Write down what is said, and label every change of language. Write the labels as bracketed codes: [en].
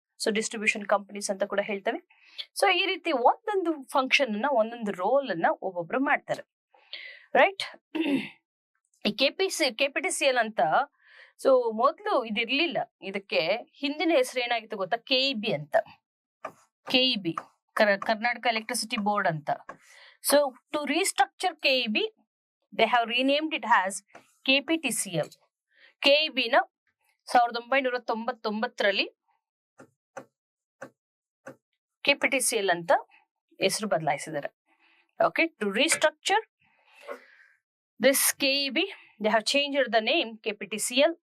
[kn] So distribution companies ಅಂತ ಕೂಡ ಹೇಳ್ತೇವೆ. ಸೊ ಈ ರೀತಿ ಒಂದೊಂದು ಫಂಕ್ಷನ್ ಅನ್ನ, ಒಂದೊಂದು ರೋಲ್ ಅನ್ನ ಒಬ್ಬೊಬ್ರು ಮಾಡ್ತಾರೆ. ರೈಟ್. ಈ KPTCL ಅಂತ ಸೊ ಮೊದಲು ಇದಿರ್ಲಿಲ್ಲ. ಇದಕ್ಕೆ ಹಿಂದಿನ ಹೆಸರು ಏನಾಗಿತ್ತು ಗೊತ್ತಾ? KEB ಅಂತ. KEB, ಕರ್ನಾಟಕ ಎಲೆಕ್ಟ್ರಿಸಿಟಿ ಬೋರ್ಡ್ ಅಂತ. [en] So to restructure KEB, they have renamed it as KPTCL. [kn] KEB ನ 1999ರಲ್ಲಿ KPTCL ಅಂತ ಹೆಸರು ಬದಲಾಯಿಸಿದ್ದಾರೆ. [en] Okay, to restructure this KEB, they have changed the name KPTCL.